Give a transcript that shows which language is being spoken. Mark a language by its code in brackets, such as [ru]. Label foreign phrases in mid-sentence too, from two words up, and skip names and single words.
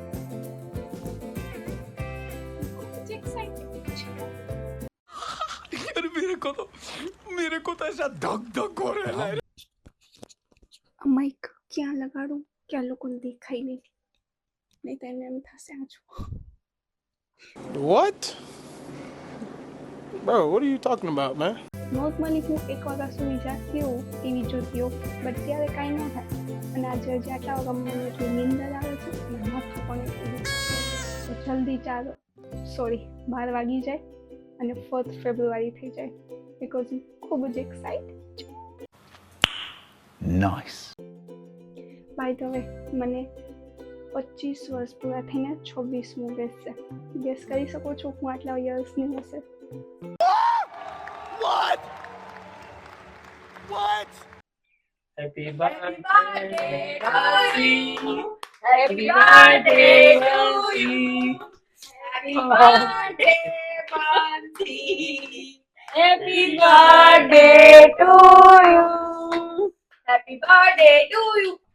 [gu] ખૂબ જ એક્સાઇટેડ છું. [hi] यार मेरे को तो ऐसा धक धक हो रहा है. [gu] માઈક ક્યાં લગાડું કે આ લોકોને દેખાય નહીં તો એમને એમ થશે આ જો. [en] What? Bro, what are you talking about, man? [gu] નોર્મલી હું 1 વાગ્યા સુધી જાગતી હોઉં, ટીવી જોતી હોઉં, બટ ત્યારે કાંઈ ન થાય. અને આજે હજી આટલા વાગ્યા મને એટલી નીંદર આવે છે અને માથું પણ એટલું દુખે છે. તો જલ્દી 12 વાગી જાય અને 4th ફેબ્રુઆરી થઈ જાય, બિકોઝ હું ખૂબ જ એક્સાઇટેડ છું. [en] Nice. by the way, [gu] મને 25 વર્ષ પૂરા થઈને 26મું બેસશે. ગેસ કરી શકો છો હું આટલા યર્સની હશે? [en] What? Happy birthday, Rosie. Happy birthday, Rosie. Happy birthday, Bansi. Happy birthday to you. Happy birthday to you.